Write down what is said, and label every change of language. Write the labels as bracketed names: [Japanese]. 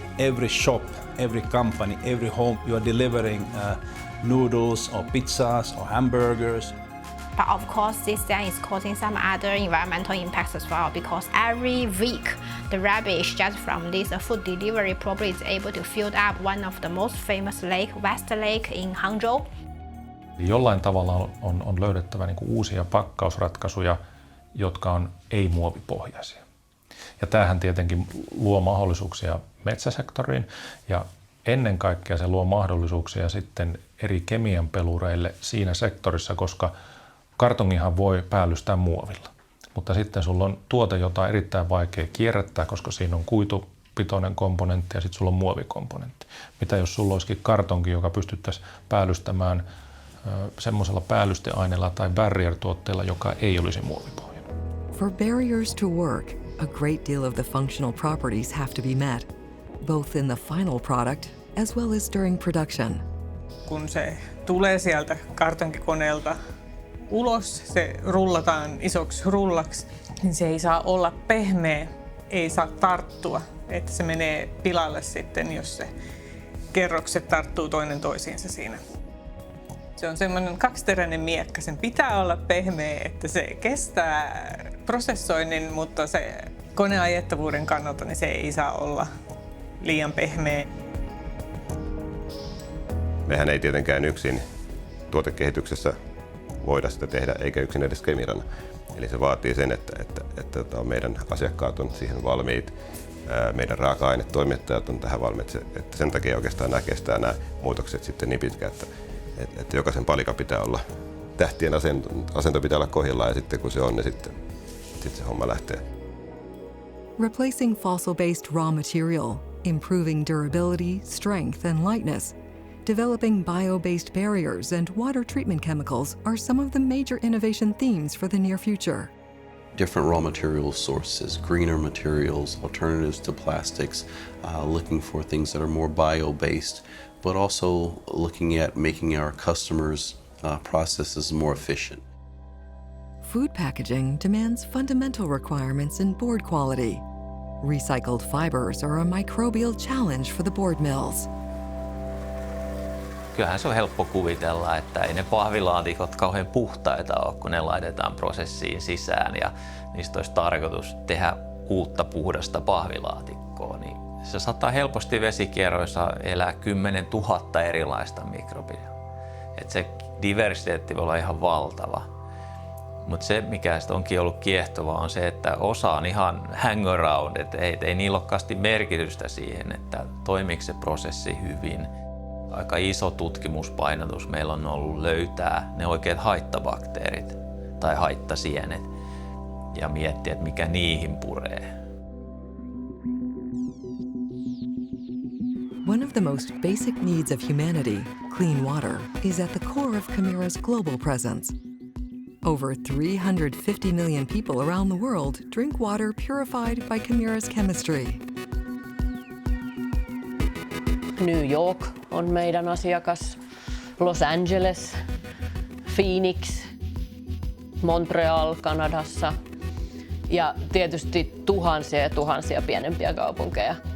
[English] Every shop, every company, every home, you are delivering noodles or pizzas or hamburgers. But of course, this then is causing some other environmental impacts as well, because every week the rubbish just from this food delivery probably is able to fill up one of the most famous lake, West Lake in Hangzhou. [Finnish] Jollain tavalla on löydettävä niin kuin uusia pakkausratkaisuja, jotka on ei-muovipohjaisia. Ja tämähän tietenkin luo mahdollisuuksia metsäsektoriin ja ennen kaikkea se luo mahdollisuuksia sitten eri kemian pelureille siinä sektorissa, koska kartongihan voi päällystää muovilla. Mutta sitten sulla on tuote, jota on erittäin vaikea kierrättää, koska siinä on kuitupitoinen komponentti ja sitten sulla on muovikomponentti. Mitä jos sulla olisikin kartonki, joka pystyttäisiin päällystämään semmoisella päällysteaineella tai barrier-tuotteella, joka ei olisi muovipohjainen. [English] For barriers to work, a great deal of the functional properties have to be met, both in the final product as well as during production. [Finnish] Kun se tulee sieltä kartonkikoneelta ulos, se rullataan isoksi rullaksi, niin se ei saa olla pehmeä, ei saa tarttua, että se menee pilalle sitten, jos se kerrokset tarttuu toinen toisiinsa siinä. Se on semmoinen kaksiteräinen miekka. Sen pitää olla pehmeä, että se kestää prosessoinnin, mutta se koneajettavuuden kannalta niin se ei saa olla liian pehmeä. Mehän ei tietenkään yksin tuotekehityksessä voida sitä tehdä, eikä yksin edes Kemirana. Eli se vaatii sen, että meidän asiakkaat on siihen valmiit, meidän raaka-ainetoimittajat on tähän valmiit, että sen takia oikeastaan nämä kestää nämä muutokset sitten niin pitkään, että jokaisen palikan pitää olla, tähtien asento pitää olla kohdillaan ja sitten kun se on, niin sitten se homma lähtee. [English] Replacing fossil-based raw material, improving durability, strength, and lightness, developing bio-based barriers and water treatment chemicals are some of the major innovation themes for the near future. Different raw material sources, greener materials, alternatives to plastics, looking for things that are more bio-based, but also looking at making our customers' processes more efficient. Food packaging demands fundamental requirements in board quality. Recycled fibers are a microbial challenge for the board mills. [Finnish] Kyllähän se on helppo kuvitella, että ei ne pahvilaatikot kauhean puhtaita ole, kun ne laitetaan prosessiin sisään ja niistä olisi tarkoitus tehdä uutta puhdasta pahvilaatikkoa. Niin se saattaa helposti vesikierroissa elää 10 000 erilaista mikrobia. Et se diversiteetti voi olla ihan valtava. Mutta se, mikä onkin ollut kiehtovaa, on se, että osa on ihan [English] hang around, [Finnish] että ei niillä olekaan merkitystä siihen, että toimiiko se prosessi hyvin. Aika iso tutkimuspainotus meillä on ollut löytää ne oikeat haittabakteerit tai haittasienet ja miettiä, että mikä niihin puree. [English] One of the most basic needs of humanity, clean water, is at the core of KEMIRA's global presence. Over 350 million people around the world drink water purified by KEMIRA's chemistry. [Finnish] New York on meidän asiakas, Los Angeles, Phoenix, Montreal Kanadassa ja tietysti tuhansia ja tuhansia pienempiä kaupunkeja.